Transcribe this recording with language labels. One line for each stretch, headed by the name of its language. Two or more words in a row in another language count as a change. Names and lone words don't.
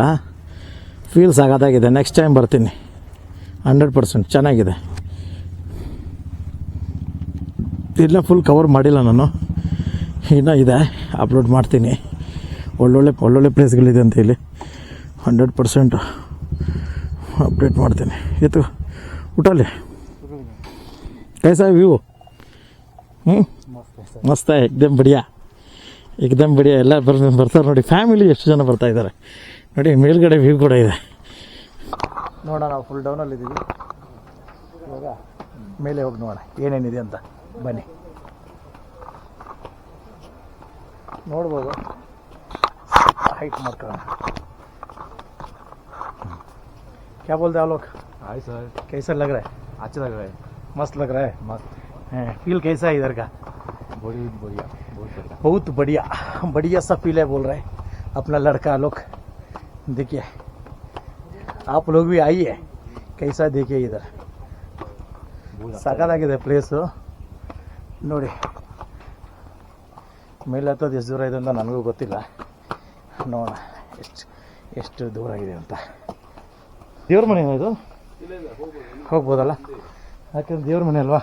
Kannada: ಫೀಲ್ ಸಖತ್ತಾಗಿದೆ.
English: next time
Kannada: ಬರ್ತೀನಿ 100%. ಚೆನ್ನಾಗಿದೆ. ಇಲ್ಲ,
English: full cover
Kannada: ಮಾಡಿಲ್ಲ ನಾನು, ಇನ್ನೂ ಇದೆ, ಅಪ್ಲೋಡ್ ಮಾಡ್ತೀನಿ. ಒಳ್ಳೊಳ್ಳೆ ಪ್ಲೇಸ್ಗಳಿದೆ ಅಂತ ಇಲ್ಲಿ 100% अपडेट ಮಾಡ್ತೀನಿ. ಇದು ಊಟಲ್ಲಿ
Hindi: कैसा है व्यू? ಮಸ್ತ್, एकदम बढ़िया.
Kannada: ಎಲ್ಲ ಬರ್ತಾರೆ ನೋಡಿ. ಫ್ಯಾಮಿಲಿ ಎಷ್ಟು ಜನ ಬರ್ತಾ ಇದ್ದಾರೆ ನೋಡಿ. ಮೇಲ್ಗಡೆ ವ್ಯೂ ಕೂಡ ಇದೆ. ನೋಡೋಣ, ನಾವು ಫುಲ್ ಡೌನಲ್ಲಿ ಇದ್ದೀವಿ. ಇವಾಗ ಮೇಲೆ ಹೋಗಿ ನೋಡೋಣ ಏನೇನಿದೆ ಅಂತ. ಬನ್ನಿ, ನೋಡ್ಬೋದು. ಹೈಟ್ ಮಾಡ್ಕೊಳ್ಳೋಣ.
Hindi: क्या बोलते हैं आप लोग? हाय सर, कैसा लग रहा है? अच्छा लग रहा है, मस्त लग रहा है. मस्त है. फील कैसा है इधर का? बहुत बढ़िया सा फील है बोल रहे हैं अपना लड़का लोग. देखिए, आप लोग भी आइए, कैसा देखिए इधर.
Kannada: ಸಾಕಾಗಿದೆ ಪ್ಲೇಸು ನೋಡಿ. ಮೇಲೆ ಹತ್ತೋದು ಎಷ್ಟು ದೂರ ಇದೆ ಅಂತ ನನಗೂ ಗೊತ್ತಿಲ್ಲ. ನೋಡೋಣ ಎಷ್ಟು ದೂರ ಇದೆ ಅಂತ. ದೇವ್ರ ಮನೆ ಇದು ಹೋಗ್ಬೋದಲ್ಲ, ಯಾಕೆಂದ್ರೆ ದೇವ್ರ ಮನೆ ಅಲ್ವಾ.